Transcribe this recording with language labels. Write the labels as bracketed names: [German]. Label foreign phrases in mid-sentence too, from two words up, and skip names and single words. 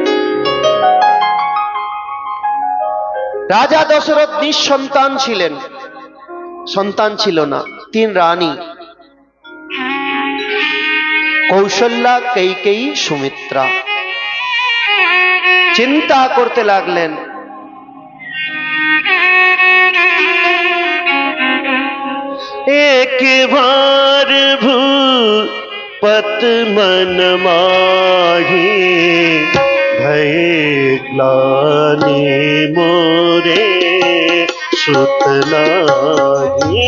[Bangla] রাজা দশরথ নিঃসন্তান ছিলেন, সন্তান ছিল না। 3 রানী, কৌশল্যা, কৈকেয়ী, সুমিত্রা। চিন্তা করতে লাগলেন, [Awadhi] एक बार भूपत मन माही भय ग्लानि मोरे सुत नाही।